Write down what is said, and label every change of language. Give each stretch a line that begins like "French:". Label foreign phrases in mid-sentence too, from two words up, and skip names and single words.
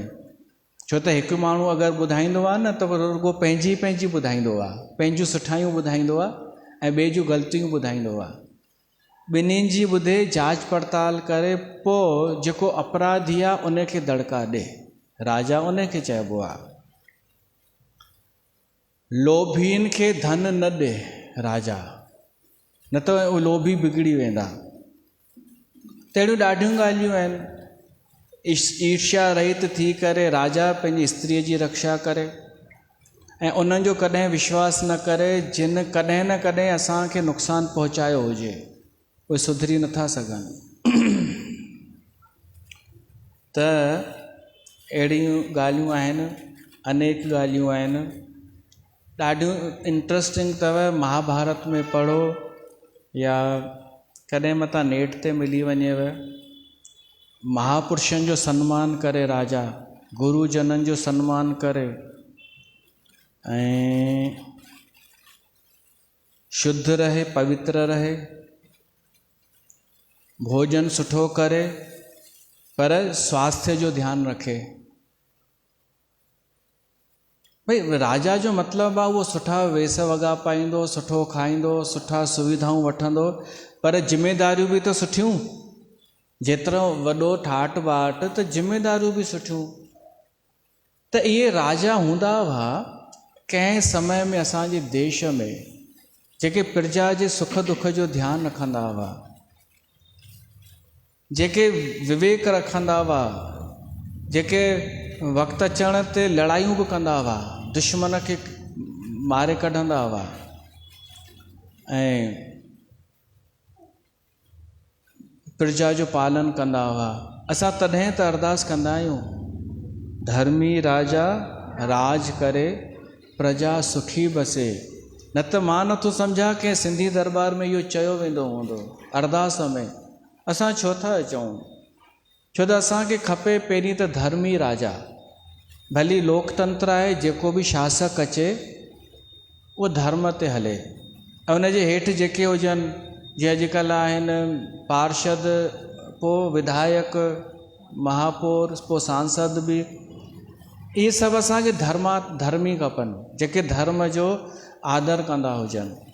Sindhi: छो त हिकु माण्हू अगरि ॿुधाईंदो आहे न, त रुॻो पंहिंजी ॿुधाईंदो आहे, पंहिंजूं सुठाइयूं ॿुधाईंदो आहे ऐं ॿिए जूं ग़लतियूं ॿुधाईंदो आहे। ॿिन्हिनि जी ॿुधे, जांच पड़ताल करे, पोइ जेको अपराधी आहे उनखे दड़का ॾे। राजा उनखे चइबो आहे। लोभियुनि खे धन न ॾे राजा, न त उहे लोभी बिगड़ी वेंदा। तहिड़ियूं ॾाढियूं ॻाल्हियूं आहिनि। ईर्ष्या रहित थी करे राजा पंहिंजी स्त्रीअ जी रक्षा करे ऐं उन्हनि जो कॾहिं विश्वास न करे जिन कॾहिं न कॾहिं असांखे नुक़सानु पहुचायो हुजे। उहे सुधरी नथा सघनि। त अहिड़ियूं ॻाल्हियूं आहिनि, अनेक ॻाल्हियूं आहिनि। ॾाढियूं इंट्रस्टिंग अथव। महाभारत में पढ़ो या कॾहिं मतां नेट ते मिली वञेव। महापुरुषनि जो सम्मान करे राजा, गुरुजननि जो सम्मान करे ऐं शुद्ध रहे, पवित्र रहे, भोजन सुठो करे, पर स्वास्थ्य जो ध्यानु रखे। भई राजा जो मतिलबु आहे उहो सुठा वेस वॻा पाईंदो, सुठो खाईंदो, सुठा सुविधाऊं वठंदो, पर जिम्मेदारियूं बि त सुठियूं। जेतिरो वॾो ठाठ बाट त जिम्मेदारियूं बि सुठियूं। त इहे राजा हूंदा हुआ कंहिं समय में असांजे देश में, जेके प्रजा जे सुख दुख जो ध्यानु रखंदा हुआ, जेके विवेक रखंदा हुआ, जेके वक़्तु अचण ते लड़ायूं बि कंदा हुआ, दुश्मन खे मारे कढंदा हुआ ऐं प्रजा जो पालन कंदा हुआ। असां तॾहिं त अरदास कंदा आहियूं, धर्मी राजा राज करे, प्रजा सुखी बसे। न त मां नथो सम्झां कंहिं सिंधी दरबार में इहो चयो वेंदो हूंदो अरदास में। असां छो था चऊं? छो त असांखे खपे पहिरीं त धर्मी राजा। भली लोकतंत्र आहे, जेको बि शासक अचे उहो धर्म ते हले ऐं उनजे हेठि जेके हुजनि, जीअं अॼुकल्ह आहिनि पार्षद, पोइ विधायक, महापौर, पोइ सांसद बि, इहे सभु असांखे धर्मी खपनि, जेके धर्म जो आदर कंदा हुजनि।